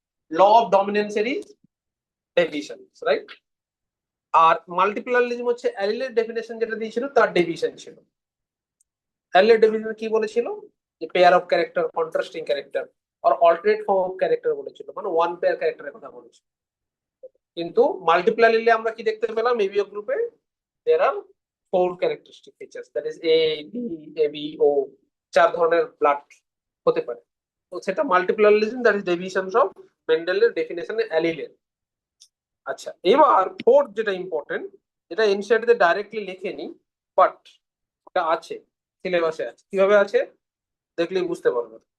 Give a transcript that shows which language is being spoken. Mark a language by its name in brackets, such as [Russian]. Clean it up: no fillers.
[Bangla] Law of ডমিনেন্সেরই deviation, right? আর মাল্টিপ্লারিজম হচ্ছে অ্যালিলের definition যেটা দিয়েছিল তার ডেভিয়েশন ছিল। অ্যালিলের ডেফিনেশন কি বলেছিল? যে pair of character, contrasting character আর alternate form of character বলেছিল, মানে ওয়ান পেয়ার ক্যারেক্টারের কথা বলেছিল। কিন্তু মাল্টিপ্লারিলি আমরা কি দেখতে পেলাম? [English] ABO গ্রুপে there are four characteristic features, that is A, B, AB, O, [Bangla] চার ধরনের ব্লাড হতে পারে। তো সেটা মাল্টিপ্লারিজম, [English] that is deviation of [Bangla] মেন্ডেলের ডেফিনেশনে অ্যালিলের। আচ্ছা, এবার ফোর্থ যেটা ইম্পর্টেন্ট, যেটা এনসিইআরটি তে ডাইরেক্টলি লেখেনি, বাট এটা আছে, সিলেবাসে আছে। কিভাবে আছে দেখলেই বুঝতে পারবে।